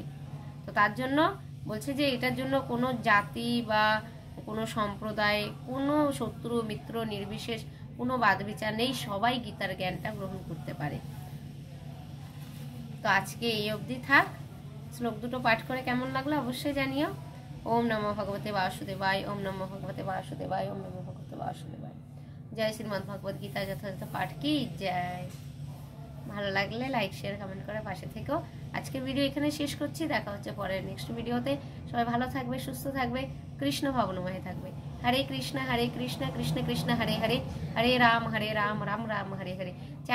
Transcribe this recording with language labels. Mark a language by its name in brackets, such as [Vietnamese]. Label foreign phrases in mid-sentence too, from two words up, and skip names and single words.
[Bangla] তো তার জন্য বলছে যে এটার জন্য কোনো জাতি বা কোনো সম্প্রদায়, কোনো শত্রু মিত্র নির্বিশেষ কোনো বাদ বিচার নেই, সবাই গীতার জ্ঞানটা গ্রহণ করতে পারে। তো আজকে এই অবধি থাক। শ্লোক দুটো পাঠ করে কেমন লাগলো অবশ্যই জানিও। [Sanskrit] ॐ नमो भगवते वासुदेवाय, ॐ नमो भगवते वासुदेवाय, ॐ नमो भगवते वासुदेवाय। [Bangla] জয় শ্রীমদ্ ভগবদ গীতা যথাযথ পাঠ কি জয়। ভালো লাগলে [English] like share comment [Bangla] করে পাশে থেকো। আজকের ভিডিও এখানে শেষ করছি, দেখা হচ্ছে পরের নেক্সট ভিডিওতে। সবাই ভালো থাকবে, সুস্থ থাকবে, কৃষ্ণ ভাবনাময় থাকবে। [Sanskrit] हरे कृष्ण कृष्ण कृष्ण हरे हरे, हरे राम राम राम हरे हरे।